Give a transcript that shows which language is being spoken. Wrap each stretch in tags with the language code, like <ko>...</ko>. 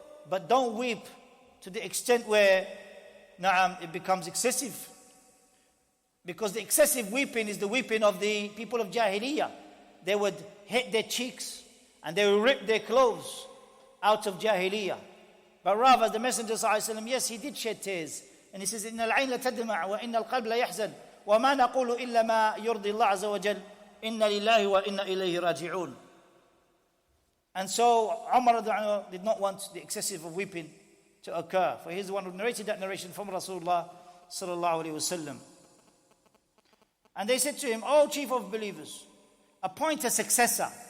<en>But don't weep to the extent where it becomes excessive. Because the excessive weeping is the weeping of the people of Jahiliyyah. They would hit their cheeks and they would rip their clothes out of Jahiliyyah. But rather, the Messenger ﷺ, yes, he did shed tears. And he says,</en> <ar>إِنَّ الْعَيْنَ تَدْمَعُ وَإِنَّ الْقَلْبَ لَيَحْزَنُ وَمَا نَقُولُ إِلَّا مَا يُرْضِي اللَّهَ عَزَّ وَجَلَّ إِنَّ لِلَّهِ وَإِنَّ إِلَيْهِ رَاجِعُونَ.</ar> <en>And so Umar did not want the excessive of weeping to occur. For he's the one who narrated that narration from Rasulullah sallallahu alaihi wasallam. And they said to him, O chief of believers, appoint a successor.</en>